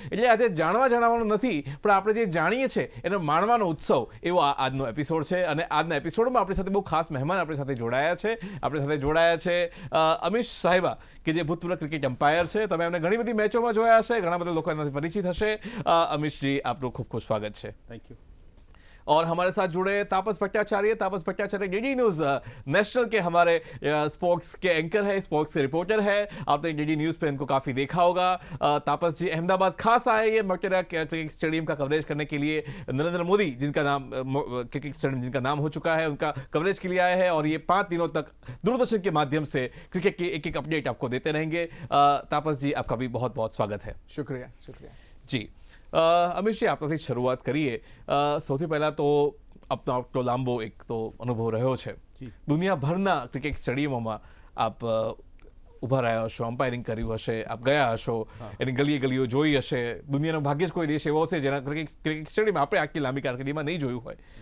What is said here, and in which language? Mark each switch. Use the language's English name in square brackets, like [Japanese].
[Gujarati] એટલે આજે જાણવાનું નથી, પણ આપણે જે જાણીએ છીએ એનો માણવાનો ઉત્સવ એવો આજનો એપિસોડ છે. અને આજના એપિસોડમાં આપણી સાથે બહુ ખાસ મહેમાન આપણી સાથે જોડાયા છે અમીશ સાહેબા, કે જે ભૂતપૂર્વ ક્રિકેટ એમ્પાયર છે. તમે એમને ઘણી બધી મેચોમાં જોયા હશે, ઘણા બધા લોકો એનાથી પરિચિત હશે. અમીશજી, આપનું ખૂબ ખૂબ સ્વાગત છે. [English] Thank you. [Hindi] और हमारे साथ जुड़े तापस भट्टाचार्य डीडी न्यूज़ नेशनल के हमारे स्पोर्ट्स के एंकर है, स्पोर्ट्स के रिपोर्टर है. आपने डीडी न्यूज़ पे इनको काफ़ी देखा होगा. तापस जी अहमदाबाद खास आए ये मोटेरा क्रिकेट स्टेडियम का कवरेज करने के लिए. नरेंद्र मोदी जिनका नाम क्रिकेट स्टेडियम जिनका नाम हो चुका है, उनका कवरेज के लिए आए हैं. और ये 5 दिनों तक दूरदर्शन के माध्यम से क्रिकेट की एक अपडेट आपको देते रहेंगे. तापस जी, आपका भी बहुत बहुत स्वागत है. शुक्रिया [Gujarati] જી. અમીશજી, આપણાથી શરૂઆત કરીએ. સૌથી પહેલાં તો આપનો આટલો લાંબો એક તો અનુભવ રહ્યો છે. દુનિયાભરના ક્રિકેટ સ્ટેડિયમોમાં આપ ઊભા રહ્યા હશો, અમ્પાયરિંગ કર્યું હશે, આપ ગયા હશો, એની ગલીઓ જોઈ હશે. દુનિયાનો ભાગ્યે જ કોઈ દેશ એવો હશે જેના ક્રિકેટ સ્ટેડિયમ આપણે આટલી લાંબી કારકિર્દીમાં નહીં જોયું હોય.